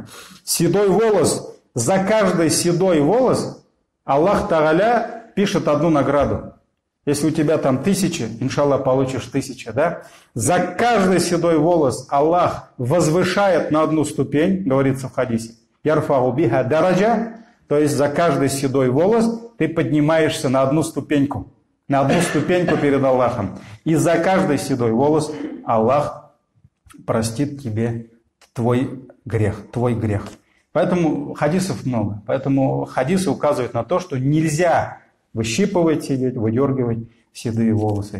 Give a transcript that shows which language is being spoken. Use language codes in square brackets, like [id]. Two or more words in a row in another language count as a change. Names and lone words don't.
[ru] Седой волос, за каждый седой волос Аллах Тааля пишет одну награду. Если у тебя там 1000, иншаллах, получишь 1000, да? За каждый седой волос Аллах возвышает на одну ступень, говорится в хадисе. [ar] يرفع بها درجة, [ru] то есть за каждый седой волос ты поднимаешься на одну ступеньку перед Аллахом. И за каждый седой волос Аллах простит тебе твой грех. Поэтому хадисов много. Поэтому хадисы указывают на то, что нельзя выщипывать, сидеть, выдергивать седые волосы.